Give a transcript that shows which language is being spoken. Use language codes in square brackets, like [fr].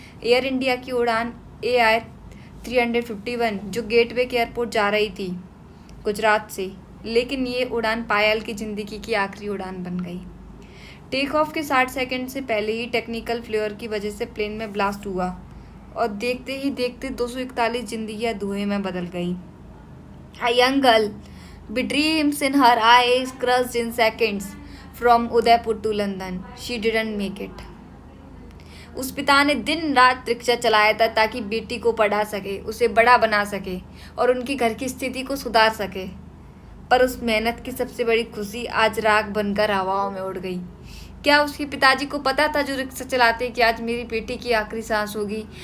[hi] Air India की उड़ान AI 351 जो गेटवे के एयरपोर्ट जा रही थी गुजरात से। लेकिन ये उड़ान पायल की ज़िंदगी की आखिरी उड़ान बन गई। टेक ऑफ के 60 सेकंड से पहले ही टेक्निकल फ्लेयर की वजह से प्लेन में ब्लास्ट हुआ और देखते ही देखते 241 जिंदगियां धुएं में बदल गई। [en] A young girl with dreams in her eyes crushed in seconds from Udaipur to London. She didn't make it. [hi] उस पिता ने दिन रात रिक्शा चलाया था ताकि बेटी को पढ़ा सके, उसे बड़ा बना सके और उनकी घर की स्थिति को सुधार सके। पर उस मेहनत की सबसे बड़ी खुशी आज राख बनकर हवाओं में उड़ गई। क्या उसके पिताजी को पता था, जो रिक्शा चलाते, कि आज मेरी बेटी की आखिरी सांस होगी?